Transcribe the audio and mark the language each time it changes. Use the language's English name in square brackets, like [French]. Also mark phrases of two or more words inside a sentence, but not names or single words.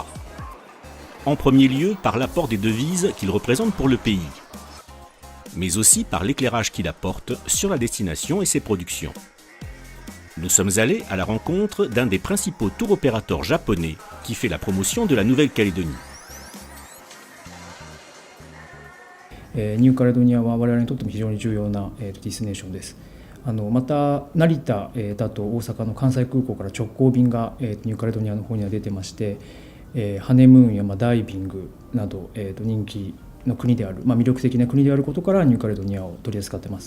[French] En premier lieu, par l'apport des devises qu'il représente pour le pays, mais aussi par l'éclairage qu'il apporte sur la destination et ses productions. Nous sommes allés à la rencontre d'un des principaux tour opérateurs japonais qui fait la promotion de la Nouvelle-Calédonie. [Japanese] ニューカレドニアは我々にとっても非常に重要なディスティネーションです。また成田だと大阪の関西空港から直行便がニューカレドニアの方には出てまして、ハネムーンやダイビングなど人気の国である、魅力的な国であることからニューカレドニアを取り扱ってます。